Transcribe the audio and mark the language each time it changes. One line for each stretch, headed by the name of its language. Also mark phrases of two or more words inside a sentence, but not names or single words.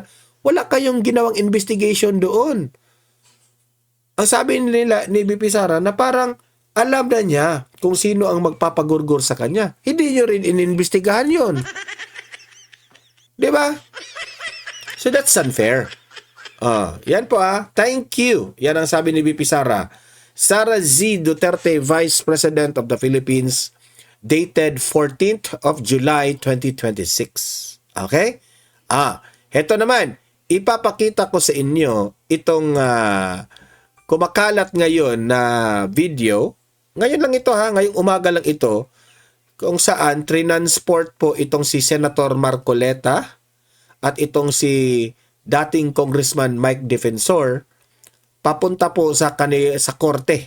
Filipino: Wala kayong ginawang investigation doon. Ang sabi nila ni VP Sara na parang alam na niya kung sino ang magpapagurgur sa kanya. Hindi niyo rin inimbestigahan 'yon. 'Di ba?
English: So that's unfair.
Filipino: Yan po
English: Thank you.
Filipino: Yan ang sabi ni VP Sara.
English: Sara Z. Duterte, Vice President of the Philippines, dated 14th of July 2026. Okay?
Filipino: Heto naman, ipapakita ko sa inyo itong kumakalat ngayon na video. Ngayon lang ito ngayong umaga lang ito, kung saan trinansport po itong si Senator Marcoleta at itong si dating Congressman Mike Defensor papunta po sa korte.